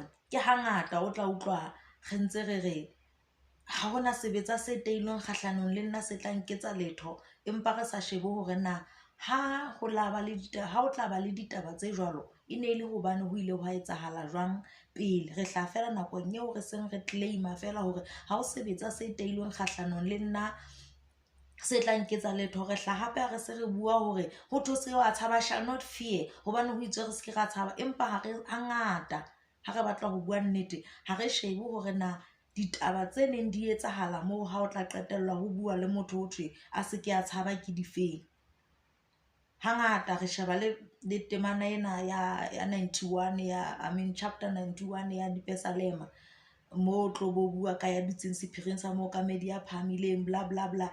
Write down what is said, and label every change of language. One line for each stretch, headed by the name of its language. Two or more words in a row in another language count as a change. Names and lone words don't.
Southern Sotho: Ke hangata o tla utlwa re ntse re ha hona sebetsa se teilweng kgahlanong le nna se tla nketsa letho, empa re sa shebe hore na ha o tla ba le ditaba tse jwalo e ne le hobane ho ile hwa etsahala jwang pele. Re hla fela nakong eo re seng re claima fela hore ha o sebetsa se teilweng kgahlanong le nna se tla nketsa letho. Re hla hape re se re bua hore ho thwe se wa tshaba,
English: shall not fear,
Southern Sotho: hobane ho itswe re se ke ra tshaba, empa hangata ha re batla ho bua nnete ha re shebe hore na ditaba tse neng di etsahala moo ha o tla qetellwa ho bua le motho ho thwe a se ke a tshaba ke difeng. Hangata re sheba le temana ena ya 91 chapter 91 ya Dipesalema, mo tlo bo bua ka ya dutseng sephiring sa mookamedi ya phahamileng
English: bla bla bla.